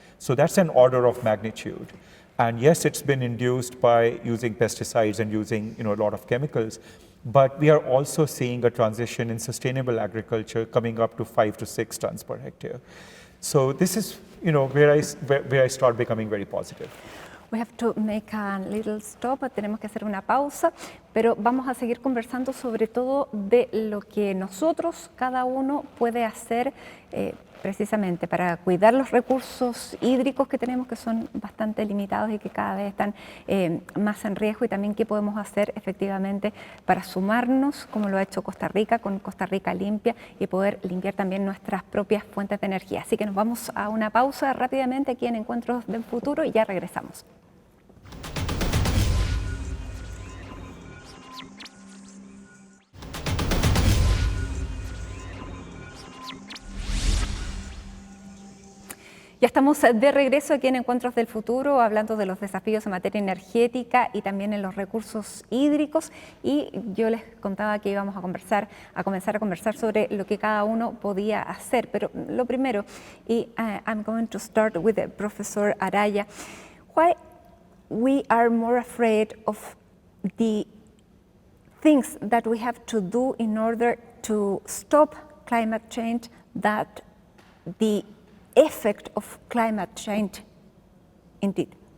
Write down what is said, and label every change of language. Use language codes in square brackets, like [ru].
[en] So that's an order of magnitude. And yes, it's been induced by using pesticides and using a lot of chemicals, but we are also seeing a transition in sustainable agriculture coming up to 5 to 6 tons per hectare. So this is where I start becoming very positive. We have to make a little stop, [es] tenemos que hacer una pausa, pero vamos a seguir conversando sobre todo de lo que nosotros, cada uno, puede hacer precisamente para cuidar los recursos hídricos que tenemos, que son bastante limitados y que cada vez están más en riesgo, y también qué podemos hacer efectivamente para sumarnos, como lo ha hecho Costa Rica, con Costa Rica Limpia, y poder limpiar también nuestras propias fuentes de energía. Así que nos vamos a una pausa rápidamente aquí en Encuentros del Futuro y ya regresamos. Ya estamos de regreso aquí en Encuentros del Futuro, hablando de los desafíos en materia energética y también en los recursos hídricos. Y yo les contaba que íbamos a comenzar a conversar sobre lo que cada uno podía hacer. Pero lo primero, [en] I'm going to start with Professor Araya. Why we are more afraid of the things that we have to do in order to stop climate change, that the effect of climate change indeed?